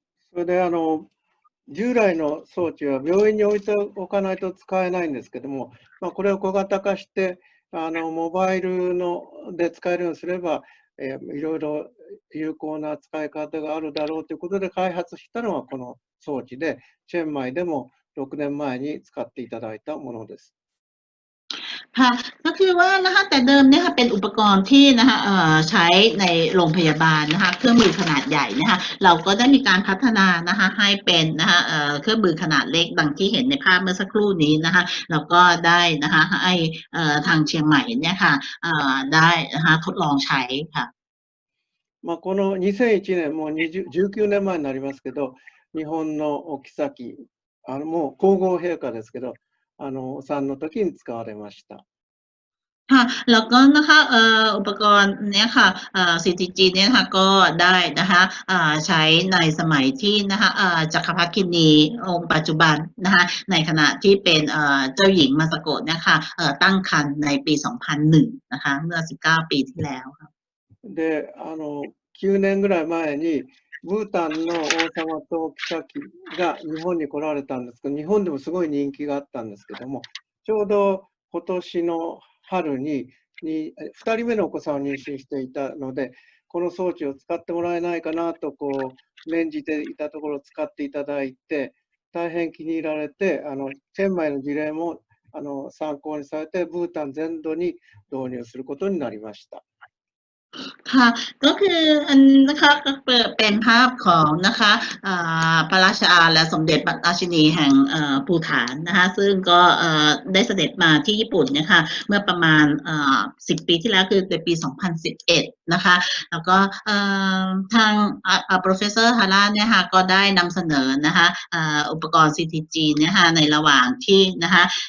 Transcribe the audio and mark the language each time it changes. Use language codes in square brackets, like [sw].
[ja] それで従来の装置は病院に置いておかないと使えないんですけども、これを小型化してモバイルで使えるようにすれば、いろいろ有効な使い方があるだろうということで開発したのがこの装置で、チェンマイでも6年前に使っていただいたものです。 [th] ค่ะก็คือว่านะคะแต่เดิมเนี่ยค่ะเป็นอุปกรณ์ที่นะคะใช้ในโรงพยาบาลนะคะเครื่องมือขนาดใหญ่นะคะเราก็ได้มีการพัฒนานะคะให้เป็นนะคะเครื่องมือขนาดเล็กดังที่เห็นในภาพเมื่อสักครู่นี้นะคะแล้วก็ได้นะคะให้ทางเชียงใหม่เนี่ยค่ะได้นะคะทดลองใช้ค่ะ [ja] この2001年もう19年前になりますけど、日本のお妃もう皇后陛下ですけどお産の時に使われました。 [th] ค่ะแล้วก็นะคะอุปกรณ์เนี้ยค่ะCTG เนี่ยนะคะก็ได้นะคะใช้ในสมัยที่นะคะจักรพรรดิคินีองค์ปัจจุบันนะคะในขณะที่เป็นเจ้าหญิงมาสโกะเนี่ยค่ะตั้งครรภ์ในปี 2001 นะคะเมื่อ 19 ปีที่แล้วค่ะ [ja] で、9年ぐらい前に、ブータンの王様と妃が日本に来られたんですけど、日本でもすごい人気があったんですけども、ちょうど今年の春に2人目のお子さんを妊娠していたので、この装置を使ってもらえないかなと念じていたところ使っていただいて、大変気に入られて、チェンマイの事例も参考にされて、ブータン全土に導入することになりました。 [th] ค่ะก็คืออันนะคะก็เป็นภาพของนะคะพระราชาและสมเด็จพระราชินีแห่งภูฏานนะคะซึ่งก็ได้เสด็จมาที่ญี่ปุ่นเนี่ยค่ะเมื่อประมาณ10 ปีที่แล้วคือในปี 2011 นะคะแล้วก็ทางprofessor Hara เนี่ยค่ะก็ได้นำเสนอนะคะอุปกรณ์ CTG เนี่ยค่ะในระหว่างที่นะคะ